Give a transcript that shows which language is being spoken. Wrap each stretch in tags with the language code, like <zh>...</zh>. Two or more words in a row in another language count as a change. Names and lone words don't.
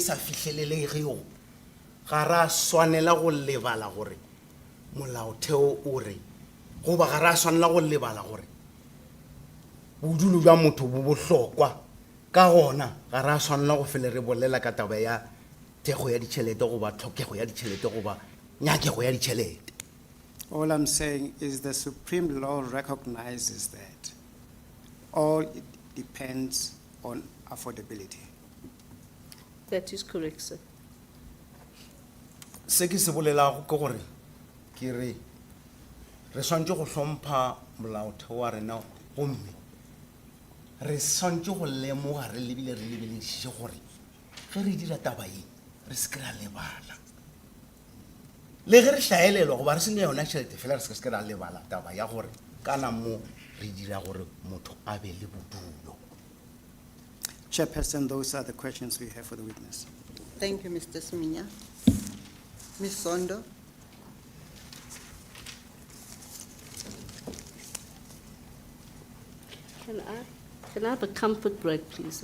<nso>sa fihlelelegego ga ra swanela go lebala gore molaotheo o re goba ga ra swanela go lebala gore bodulo bja motho bo bohlokwa ka gona ga ra swanela go fele re bolela ka taba ya thekgo ya ditšhelete goba tlhokego ya ditšhelete goba nyakego ya ditšhelete.</nso> <en>All I'm saying is the Supreme Law recognizes that all it depends on affordability. That is correct, sir.</en> <nso>Se ke se bolelago ke gore ke re swantse go hlompha molaotheo wa rena gomme re swantse go lemoga re lebile re lebelediše gore ge re dira taba ye re se ke ra lebala le ge re hlaelelwa goba re senya yona tšhelete fela re se ke ra lebala taba ya gore kana mo re dira gore motho a be le bodulo.</nso> <en>Chairperson, those are the questions we have for the witness. Thank you, Mr. Siminya. Ms. Sondo? Can I have a comfort break, please?</en>